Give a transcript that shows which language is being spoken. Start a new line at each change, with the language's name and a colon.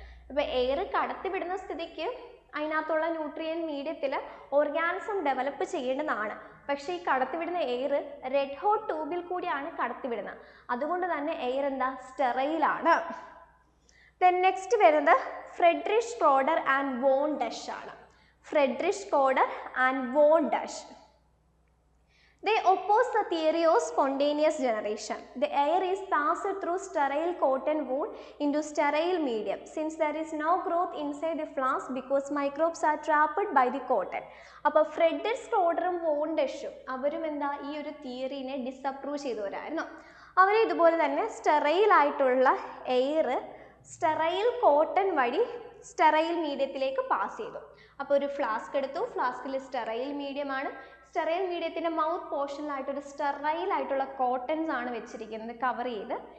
Malayalam: ഇപ്പോൾ എയർ കടത്തിവിടുന്ന സ്ഥിതിക്ക് അതിനകത്തുള്ള ന്യൂട്രിയൻ മീഡിയത്തിൽ ഓർഗാനിസം ഡെവലപ്പ് ചെയ്യേണ്ടതാണ്. പക്ഷേ ഈ കടത്തിവിടുന്ന എയർ റെഡ് ഹോട്ട് ട്യൂബിൽ കൂടിയാണ് കടത്തിവിടുന്നത്. അതുകൊണ്ട് തന്നെ എയർ എന്താ, സ്റ്റെറൈലാണ്. ദെൻ നെക്സ്റ്റ് വരുന്നത് ഫ്രെഡറിക് സ്ക്രോഡർ ആൻഡ് വോൺ ഡഷ് ആണ്. Frederick സ്ക്രോഡർ and von ഡഷ്.
English: They oppose the theory of spontaneous generation. The air is passed through sterile cotton wool into sterile medium since there is no growth inside the flask because microbes are trapped by the cotton.
Malayalam: അപ്പോൾ Frederick സ്ക്രോഡറും von ഡഷും അവരും എന്താ ഈ ഒരു തിയറിനെ disapprove ചെയ്തവരായിരുന്നു. അവർ ഇതുപോലെ തന്നെ sterile ആയിട്ടുള്ള air sterile cotton വഴി sterile മീഡിയത്തിലേക്ക് pass ചെയ്തു. അപ്പോൾ ഒരു ഫ്ലാസ്ക് എടുത്തു. ഫ്ലാസ്കിൽ സ്റ്റെറൈൽ മീഡിയമാണ്. സ്റ്റെറൈൽ മീഡിയത്തിൻ്റെ മൗത്ത് പോർഷനിലായിട്ടൊരു സ്റ്റെറൈൽ ആയിട്ടുള്ള കോട്ടൺസ് ആണ് വെച്ചിരിക്കുന്നത് കവർ ചെയ്ത്.